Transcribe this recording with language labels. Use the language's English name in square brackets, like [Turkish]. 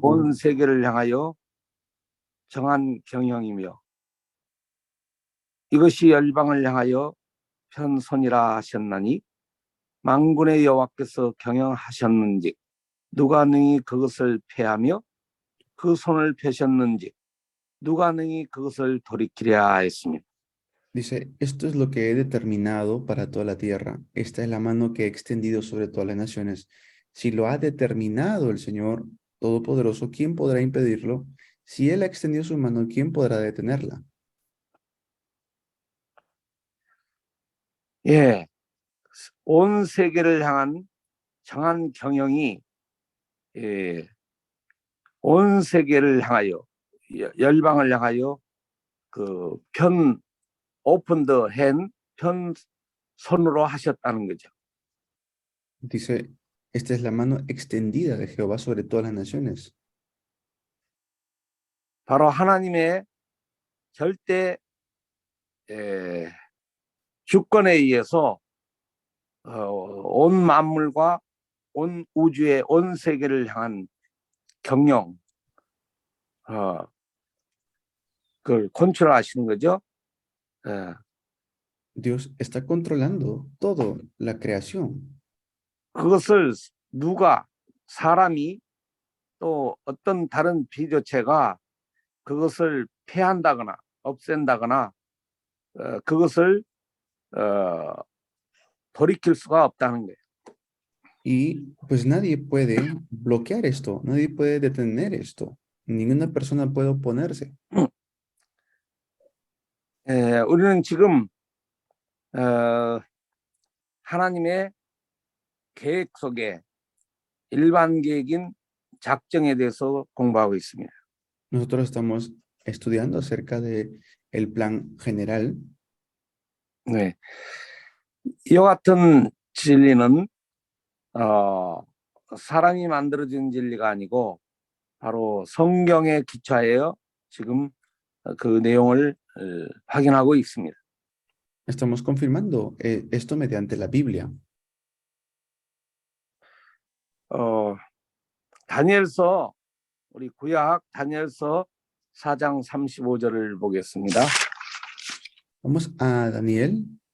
[Korean] 온 세계를 향하여 정한 경영이며 이것이 열방을 향하여 편손이라 하셨나니 만군의 여호와께서 경영하셨는지 누가 능히 그것을 패하며 그 손을 펴셨는지 누가 능히 그것을 돌이키랴 했습니다. [Spanish] Dice, esto es lo que he determinado para toda la tierra. Esta es la mano que he extendido sobre todas las naciones. Si lo ha determinado el Señor Todopoderoso, ¿quién podrá impedirlo? Si Él ha extendido su mano, ¿quién podrá detenerla? [Korean] 예, 온 세계를 향한 정한 경영이 온 세계를 향하여 열방을 향하여 그 [English] 오픈 더 핸 [Korean] 편손으로 하셨다는 거죠. [Spanish] Dice, esta es la mano extendida de Jehová sobre todas las naciones. [Korean] 바로 하나님의 절대 주권에 의해서 온 만물과 온 우주의 온 세계를 향한 경영, 그걸 컨트롤하시는 거죠. [Spanish] Dios está controlando todo, la creación. [Korean] 그것을 누가, 사람이 또 어떤 다른 비조체가 그것을 폐한다거나 없앤다거나 그것을 돌이킬 수가 없다는 거예요. [Spanish] Y pues nadie puede bloquear esto, nadie puede detener esto. Ninguna persona puede oponerse. [Korean] 우리는 지금 하나님의 계획 속에 일반 계획인 작정에 대해서 공부하고 있습니다. [Spanish] Nosotros estamos estudiando acerca de el plan general. [Korean] 네. 이와 같은 진리는 사람이 만들어진 진리가 아니고 바로 성경에 기초하여 지금 그 내용을 확인하고 있습니다. [Spanish] Estamos confirmando esto mediante la Biblia. [Korean] 다니엘서, 우리 구약 다니엘서 4장 35절을 보겠습니다. [Spanish] Vamos a Daniel.